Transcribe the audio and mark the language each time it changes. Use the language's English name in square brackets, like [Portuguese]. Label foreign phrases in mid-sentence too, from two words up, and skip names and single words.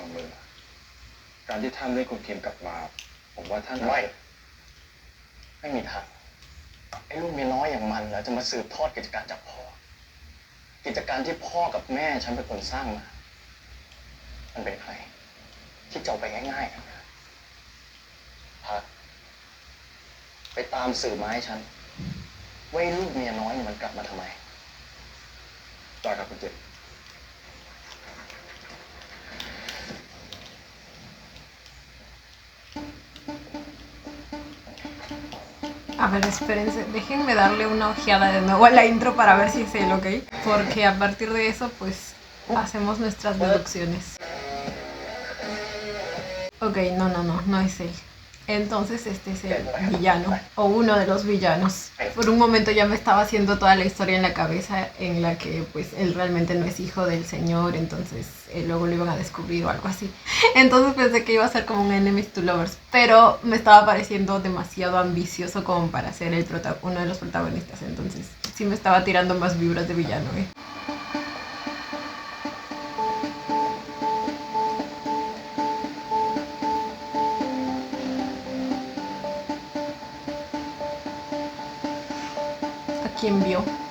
[Thai] มือการที่ท่านเรียกคุณพีมกลับมาผมว่าท่านไม่มีทางไอ้ลูกเมียน้อยอย่างมันแล้วจะมาสืบทอดกิจการจากพ่อกิจการที่พ่อกับแม่ฉันเป็นคนสร้างมามันเป็นใครที่จะเอาไปง่ายๆกันนะพักไปตามสื่อมาให้ฉันว่าลูกเมียน้อยมันกลับมาทำไมได้ครับคุณเจ [Spanish] A ver, espérense, déjenme darle una ojeada de nuevo a la intro para ver si es él, ¿ok? Porque a partir de eso, pues, hacemos nuestras deducciones. Ok, no, no, no, no es él. Entonces este es el villano, o uno de los villanos. Por un momento ya me estaba haciendo toda la historia en la cabeza en la que pues él realmente no es hijo del señor, entonces luego lo iban a descubrir o algo así. Entonces pensé que iba a ser como un [English] enemies to lovers, [Spanish] pero me estaba pareciendo demasiado ambicioso como para ser uno de los protagonistas, entonces sí me estaba tirando más vibras de villano, ¿eh? ¿Quién vio?